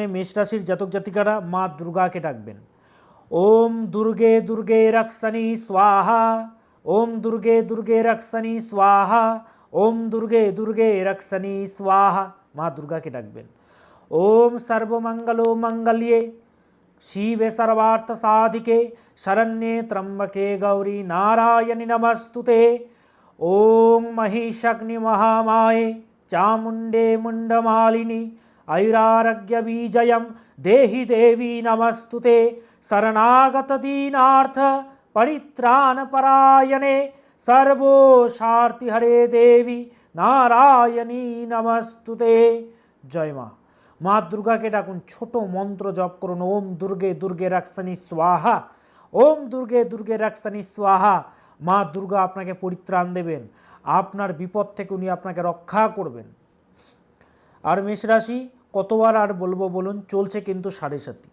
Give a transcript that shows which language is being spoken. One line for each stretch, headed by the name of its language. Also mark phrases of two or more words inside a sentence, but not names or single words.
Bangla: মেষ রাশির জাতক জাতিকারা মা দুর্গাকে ডাকবেন।
Sanskrit: ওম দুর্গে দুর্গে রক্ষণী স্বাহা, ওম দুর্গে দুর্গে রক্ষণী স্বাহা, ওম দুর্গে দুর্গে রক্ষণী স্বাহা।
Bangla: মা দুর্গাকে ডাকবেন।
Sanskrit: ওম সর্বমঙ্গলো মঙ্গল্যে শিবে সর্বার্থ সাধিকে শরণ্যে ত্র্যম্বকে গৌরী নারায়ণী নমস্তুতে। ওম মহিষাগ্নি মহামায়ে চামুণ্ডে মুণ্ডমালিনী আयुरारोग्य बीजयं देहि देवी नमस्तुते। शरणागत दीनार्थ परित्राण परायणे सर्वोशार्ति हरे देवी नारायणी नमस्तुते।
Bangla: जय মা। মা দুর্গাকে ডাকুন, ছোট মন্ত্র জপ করুন।
Sanskrit: ওম দুর্গে দুর্গে রক্ষণী স্বাহা, ওম দুর্গে দুর্গে রক্ষণী স্বাহা।
Bangla: মা দুর্গা আপনাকে পরিত্রাণ দেবেন, আপনার বিপদ থেকে উনি আপনাকে রক্ষা করবেন। আর মেষ রাশি কতবার আর বলবো বলুন, চলছে কিন্তু সাড়ে সাতি।